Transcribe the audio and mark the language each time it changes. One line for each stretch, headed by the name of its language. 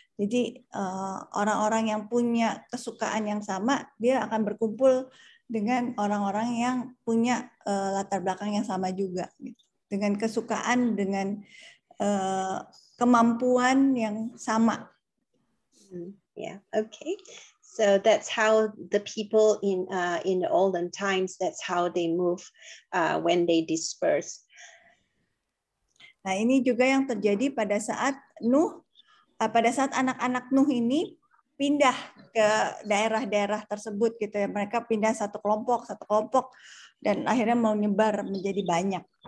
Indonesian: Jadi orang-orang yang punya kesukaan yang sama, dia akan berkumpul dengan orang-orang yang punya latar belakang yang sama juga. Dengan kesukaan, dengan kemampuan yang sama.
English: Yeah, okay. So that's how the people in the olden times, that's how they move when they disperse.
Indonesian: Nah, ini juga yang terjadi pada saat Nuh, pada saat anak-anak Nuh ini pindah ke daerah-daerah tersebut gitu ya. Mereka pindah satu kelompok dan akhirnya mau nyebar menjadi banyak.